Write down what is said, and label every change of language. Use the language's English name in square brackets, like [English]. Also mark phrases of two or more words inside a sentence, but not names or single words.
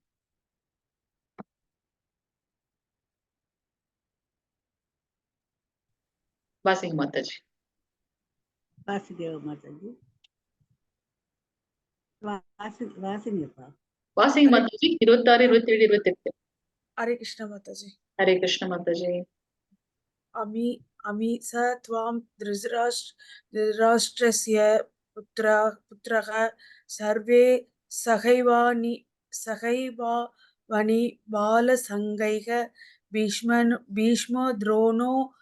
[Tamil] வாசிங்க மாதாஜி. வாசுதேவ மாதாஜி வாசிங்கப்பா. வாசிங்க மாதாஜி. 26, 27, 28. [Hindi] हरे कृष्ण माताजी. [Tamil] ஹரே கிருஷ்ண மாதாஜி. [Sanskrit] अमी स त्वां धृतराष्ट्रस्य पुत्रः सर्वे सहैवावनि बालसङ्गैः भीष्मो द्रोणो